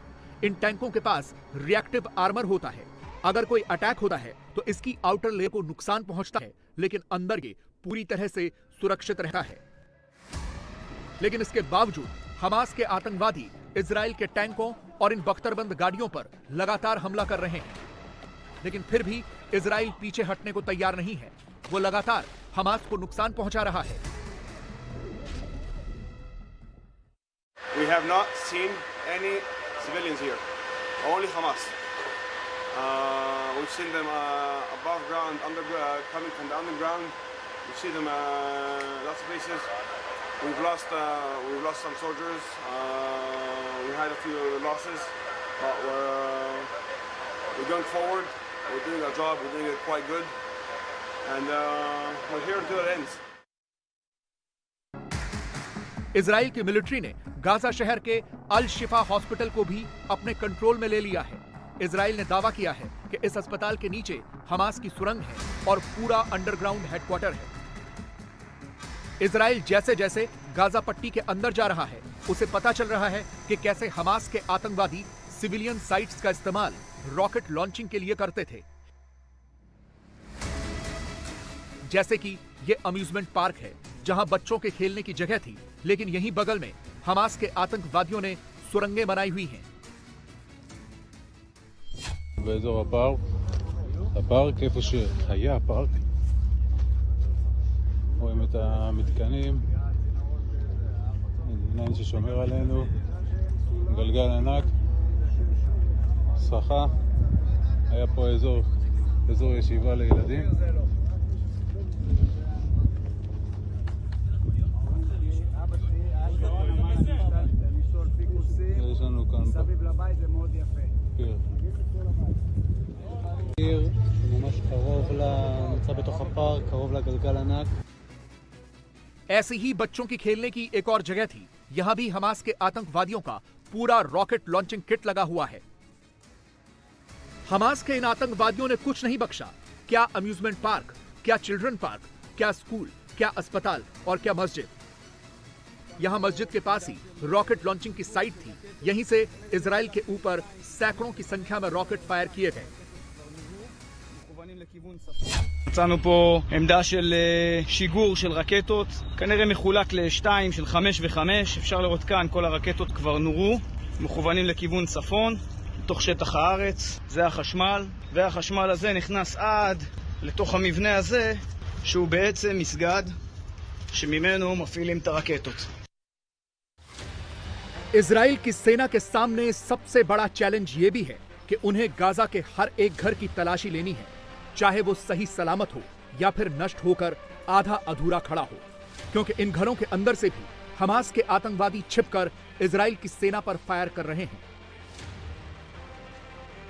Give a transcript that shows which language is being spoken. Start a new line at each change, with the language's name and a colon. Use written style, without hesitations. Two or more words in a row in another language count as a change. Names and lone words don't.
Hindi: इन टैंकों के पास
English: reactive armour
Hindi: होता है। अगर कोई अटैक होता है तो इसकी
English: outer layer
Hindi: को नुकसान पहुंचता है, लेकिन अंदर ये पूरी तरह से सुरक्षित रहता है। लेकिन इसके बावजूद हमास के आतंकवादी इजराइल के टैंकों और इन बख्तरबंद गाड़ियों पर लगातार हमला कर रहे हैं। लेकिन फिर भी इजराइल पीछे हटने को तैयार नहीं है। वो लगातार हमास को नुकसान पहुंचा रहा है।
English: We have not seen any civilians here, only Hamas. We've seen them above ground, coming from the underground. We see them lots of places. We've lost some soldiers. We had a few losses, but we're going forward. We're doing our job. We're doing it quite good, and we're here until it ends.
Hindi: इजराइल की मिलिट्री ने गाजा शहर के अल शिफा हॉस्पिटल को भी अपने कंट्रोल में ले लिया है। इजराइल ने दावा किया है कि इस अस्पताल के नीचे हमास की सुरंग है और पूरा
English: underground headquarter
Hindi: है। इजराइल जैसे जैसे गाजा पट्टी के अंदर जा रहा है, उसे पता चल रहा है कि कैसे हमास के आतंकवादी
English: civilian sites
Hindi: का इस्तेमाल
English: rocket launching
Hindi: के लिए करते थे। जैसे कि ये
English: amusement park
Hindi: है जहां बच्चों के खेलने की जगह थी, लेकिन यहीं बगल में हमास के आतंकवादियों ने सुरंगें बनाई हुई हैं।
Hebrew: באזור הפארק איפה שהיה הפארק, רואים את המתקנים, עניין ששומר עלינו, גלגל ענק, סככה, היה פה אזור ישיבה לילדים. יש לנו כאן מסביב לבית, זה מאוד יפה. עיר ממש קרוב, נמצא בתוך הפארק, קרוב לגלגל ענק.
Hindi: ऐसी ही बच्चों की खेलने की एक और जगह थी। यहां भी हमास के आतंकवादियों का पूरा
English: rocket launching kit
Hindi: लगा हुआ है। हमास के इन आतंकवादियों ने कुछ नहीं बख्शा। क्या
English: amusement park,
Hindi: क्या
English: children park,
Hindi: क्या स्कूल, क्या अस्पताल और क्या मस्जिद। यहां मस्जिद के पास ही
English: rocket launching
Hindi: की साइट थी। यहीं से इजराइल के ऊपर सैकड़ों की संख्या में
English: rocket fire
Hindi: किए गए।
Hebrew: מצאנו פה עמדה של שיגור של רקטות, כנראה מחולק לשתיים של 5 ו5. אפשר לראות כאן כל הרקטות כבר נורו, מכוונים לכיוון צפון, בתוך שטח הארץ. זה החשמל, והחשמל הזה נכנס עד לתוך המבנה הזה, שהוא בעצם מסגד שממנו מפעילים את הרקטות.
Hindi: इजराइल की सेना के सामने सबसे बड़ा चैलेंज यह भी है कि उन्हें गाजा के हर एक घर की तलाशी लेनी है, चाहे वो सही सलामत हो या फिर नष्ट होकर आधा अधूरा खड़ा हो, क्योंकि इन घरों के अंदर से भी हमास के आतंकवादी छिपकर इजराइल की सेना पर फायर कर रहे हैं।